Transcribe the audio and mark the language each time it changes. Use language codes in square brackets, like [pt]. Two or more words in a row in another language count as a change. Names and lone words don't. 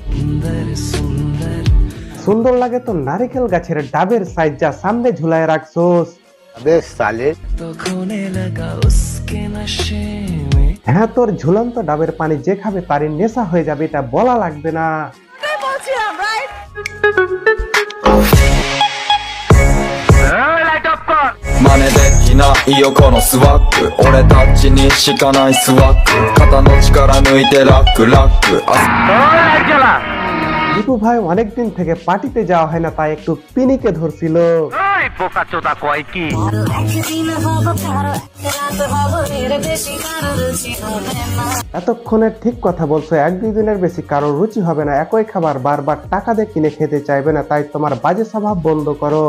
[bn] সুন্দর লাগে তো নারিকেল গাছের ডাবের সাইজ যা সামনে ঝুলায় রাখছোস। হ্যাঁ, তোর ঝুলন্ত ডাবের পানি যে খাবে তারই নেশা হয়ে যাবে, এটা বলা লাগবে না। [ja] 真似できないよこのスワッグ俺たちにしかないスワッグ肩の力抜いてラックラック [bn] দীপু ভাই অনেকদিন থেকে পার্টিতে যাওয়া হয় না, তাই একটু পিনিকে ধরছিল। এতক্ষণে ঠিক কথা বলছো, 1-2 দিনের বেশি কারোর রুচি হবে না, একই খাবার বারবার টাকা দিয়ে কিনে খেতে চাইবে না, তাই তোমার বাজে স্বভাব বন্ধ করো।